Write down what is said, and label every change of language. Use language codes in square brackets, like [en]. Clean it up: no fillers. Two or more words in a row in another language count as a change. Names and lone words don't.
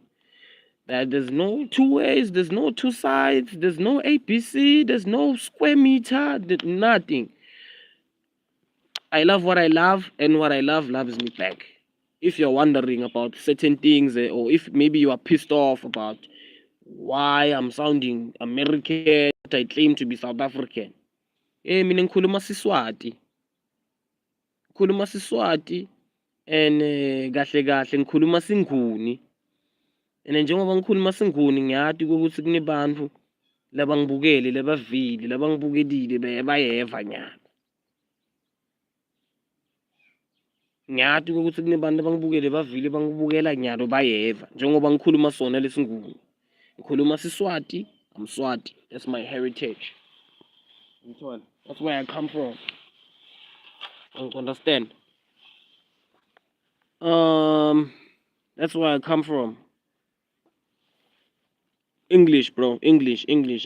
[en] That there's no two ways, there's no two sides, there's no APC, there's no square meter, nothing. I love what I love, and what I love loves me back. If you're wondering about certain things, or if maybe you are pissed off about why I'm sounding American, but I claim to be South African. [ss] Mina ngikhuluma Siswati. Ngikhuluma Siswati, and kahle kahle ngikhuluma Singuni. And njengoba ngikhuluma Singuni ngiyati ukuthi kunebantfu labangibukele, labavile, labangibukelile bayeva nyana. Ngiyati ukuthi kunebantu bangibukele bavile bangibukela nyalo bayeva njengoba ngikhuluma sona lesinguni. Ngikhuluma Siswati, [en] I'm Swati. That's my heritage. That's where I come from. You understand? That's where I come from. English, bro. English.